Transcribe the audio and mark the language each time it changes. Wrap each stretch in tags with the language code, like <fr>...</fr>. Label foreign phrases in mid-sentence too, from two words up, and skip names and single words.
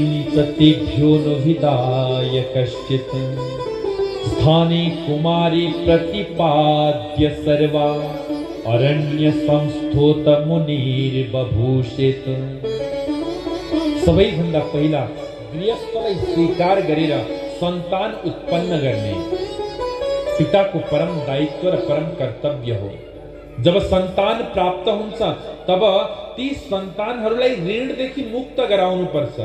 <sa>च तेभ्यो नो विदाय कश्चित् स्थाने कुमारी प्रतिपाद्य सर्वा अरण्य संस्थोत मुनिर्बभूषित।</sa> <ne>सबैभन्दा पहिला गृहस्थलाई स्वीकार गरेर सन्तान उत्पन्न गर्ने पिताको परम दायित्व र परम कर्तव्य हो। जब सन्तान प्राप्त हुन्छ तब ती सन्तानहरूलाई ऋणदेखि मुक्त गराउनुपर्छ।</ne>